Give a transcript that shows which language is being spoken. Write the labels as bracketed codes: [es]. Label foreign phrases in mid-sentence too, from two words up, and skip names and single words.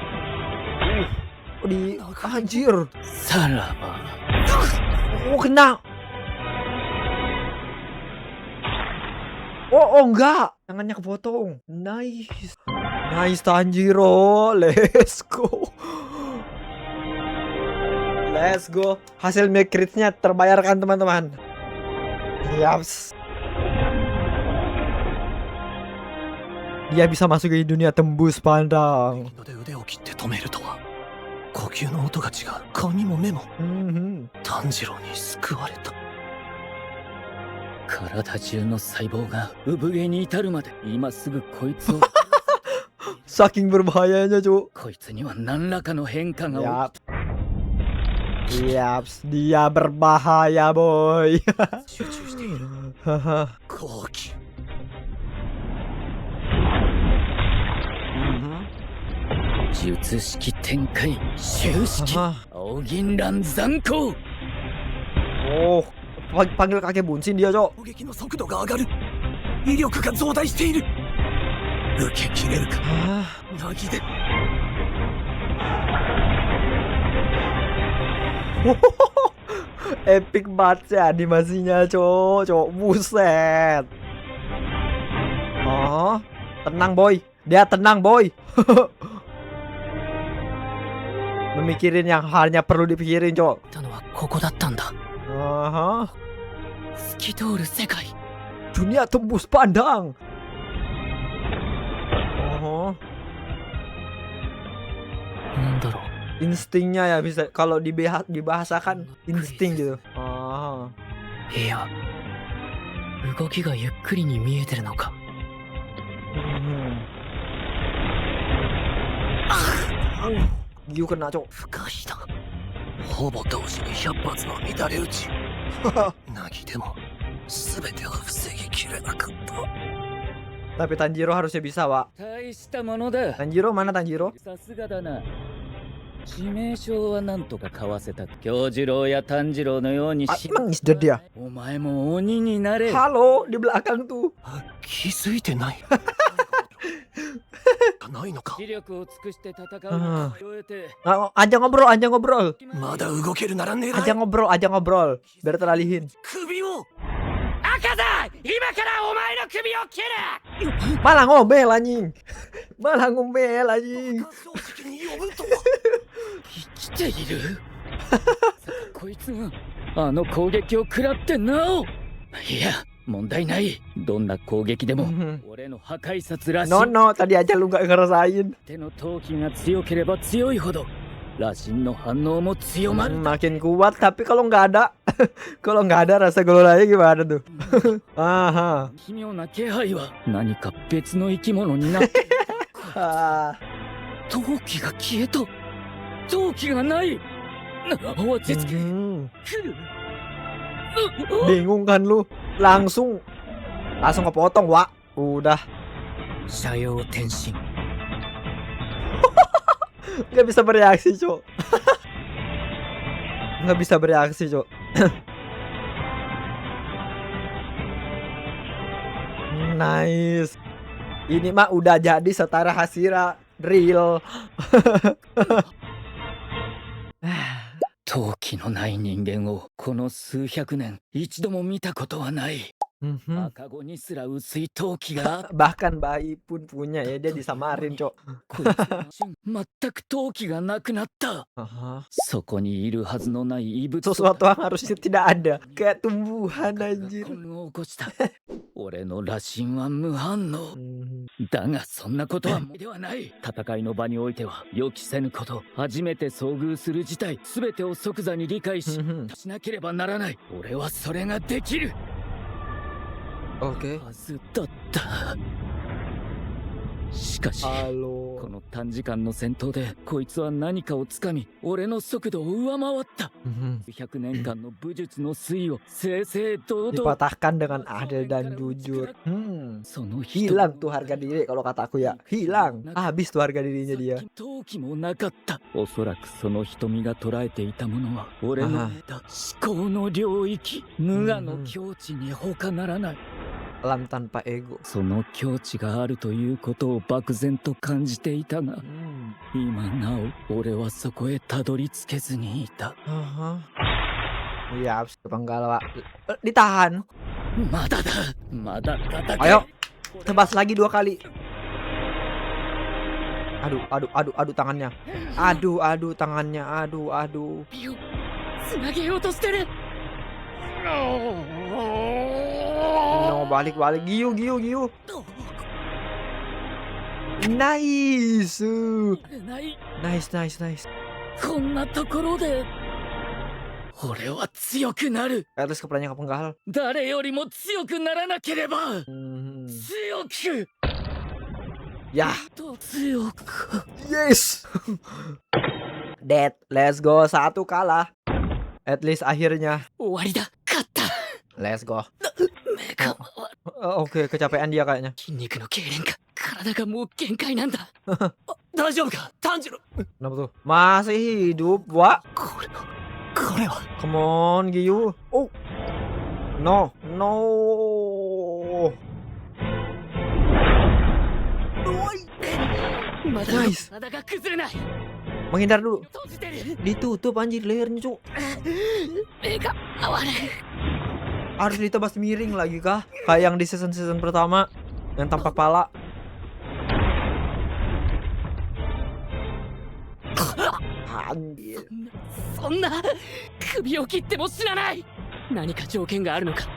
[id] Anjir. [ja] さらば。 [id] Oh, kena. Oh, enggak. Tangannya kepotong. [en] Nice. Nice, Tanjiro. Let's go. Let's go. [id] Hasil mikritnya terbayarkan, teman-teman. Yaps. Dia bisa masuk ke dunia tembus pandang. [ja] 吸の音が違う。髪も目も。 Mhm. 炭治郎に救われた。体中の細胞が産毛に至るまで今すぐこいつを [id] Saking berbahayanya, Cuk. [ja] こいつには何らかの変化が [id] Yap. Yaps, dia berbahaya, boy. [ja] 集中している。後期。術式展開終式青銀蘭残光 [id] Oh, panggil kakek Bunsin dia, Cok. [ja] 攻撃の速度が上がる。威力が増大している。受け切れるか。なぎで。 [id] Epic banget sih animasinya, Cok. Cok, buset. Oh, tenang, boy. Dia tenang, boy. Memikirin yang hanya perlu dipikirin, Cok. [ja] ここだったんだ Aha. 透き通る世界 [id] Dunia tembus pandang. Oh. [ja] なんだろう [id] Instingnya ya bisa kalau dibahasakan insting gitu. Oh. [ja] いや動きがゆっくりに見えてるのか [id] Giu kena, Cok. [ja] 不可避だ。ほぼ同時に100発の乱れ撃ち。なぎでも全ては防ぎきれなかった。 [id] Tapi Tanjiro harusnya bisa, Wak. [ja] 大したものだ [id] Tanjiro mana Tanjiro? [ja] さすがだな致命傷はなんとかかわせた京次郎や炭治郎のように [id] Emang isder dia? [ja] お前も鬼になれ [id] Halo, di belakang tuh. [ja] 気づいてない。ないのか。気力を尽くして戦うのを終えて [id] Aja ngobrol, aja ngobrol. [ja] まだ動けるなら狙い。 [id] Aja ngobrol, aja ngobrol. Biar teralihin. [ja] 首を。赤だ今からお前の首を切る [id] Malah ngomel anjing. Malah ngomel anjing. [ja] 生きているこいつがあの攻撃を食らってなおいや問題ないどんな攻撃でも俺の破壊殺らしい [id] No, tadi aja lu gak ngerasain. [ja] 手の闘気が強ければ強いほど羅針の反応も強まる [id] Makin kuat, tapi kalau nggak ada kalau nggak ada rasa geloranya gimana tuh? Aha. [ja] 奇妙な気配は何か別の生き物になって闘気が消えた闘気がない落ち着け [id] Bingung kan lu? Langsung kepotong, Wak. Udah. [ja] 斜陽転身 [id] Nggak bisa bereaksi, Cok. Nggak bisa bereaksi, Cok. Nice. Ini mah udah jadi setara Hashira real. [ja] 闘気のない人間をこの数百年一度も見たことはない 赤子にすら薄い闘気が [id] Bahkan bayi pun punya ya, dia disamarin, Cok. [ja] 全く闘気がなくなった そこにいるはずのない異物 [id] Sesuatu yang harusnya tidak ada. Kayak tumbuhan anjir. [ja] を起こした俺の羅針は無反応だがそんなことはではない戦いの場においては予期せぬこと初めて遭遇する事態全てを即座に理解しなければならない俺はそれができる [id] Oke. [ja] はずだったしかしこの短時間の戦闘でこいつは何かをつかみ俺の速度を上回った100年間の武術の推移を正々堂々 [id] Dipatahkan dengan adil dan jujur. Hilang tuh harga diri kalau kata aku ya. Hilang. Habis tuh harga dirinya dia. [ja] 闘気もなかったおそらくその瞳が捉えていたものは俺の思考の領域無我の境地に他ならない [id] Alam tanpa ego. [ja] その境地があるということを漠然と感じていたが、今なお俺はそこへたどり着けずにいた。 [id] Iya, penggal, Pak. Ditahan. [ja] まだだ、まだ戦え。 [id] Ayo, tebas lagi 2 kali. Aduh tangannya. Aduh tangannya. Aduh. [ja] つなげようとしてる。 [id] No, balik. Giu. Nice. [ja] こんなところで俺は強くなる。 [en] At least [id] kepalanya nggak penggal. [ja] 誰よりも強くならなければ。強く。 [id] Ya. [ja] 強く。 [en] Yes. Dead. Let's go. 1 kalah. At least [id] akhirnya. [ja] 終わりだ。勝った。 [en] Let's go. [ja] 目が [id] Oke, kecapean dia kayaknya. [ja] 筋肉の痙攣か。体がもう限界なんだ。大丈夫か炭治郎。 [id] Kenapa tuh? Masih hidup, Wak. [ja] これは [en] Come on, Giyu. Oh. No. No. Nice. [ja] 体が崩れない。 [id] Menghindar dulu. [ja] 閉じてる。 [id] Ditutup anjir lehernya, Cuk. [ja] 目が回る。 [id] Harus ditebas miring lagi kah? Kayak yang di season pertama yang tanpa pala. Anjir. [ja] そんな首を切っても死なない。何か条件があるのか。